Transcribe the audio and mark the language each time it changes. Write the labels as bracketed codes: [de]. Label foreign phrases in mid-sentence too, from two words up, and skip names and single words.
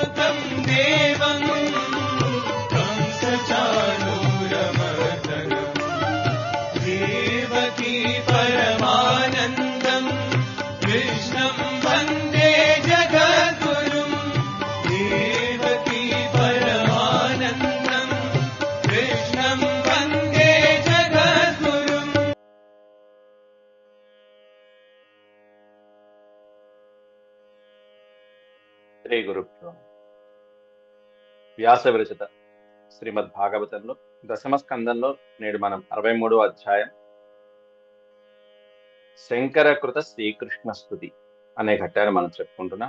[sa] देवं कंसचाणूरमर्दनम् देवकी परमानन्दम् कृष्णं वन्दे जगद्गुरुम् देवकी परमानन्दम् कृष्णं वन्दे जगद्गुरुम्। శ్రీ గురుభ్యో. [te] వ్యాస విరచిత శ్రీమద్ భాగవతంలో దశమ స్కందంలో నేడు మనం 63వ అధ్యాయం శంకరకృత శ్రీకృష్ణ స్తుతి అనే ఘట్టాన్ని మనం చెప్పుకుంటున్నాం.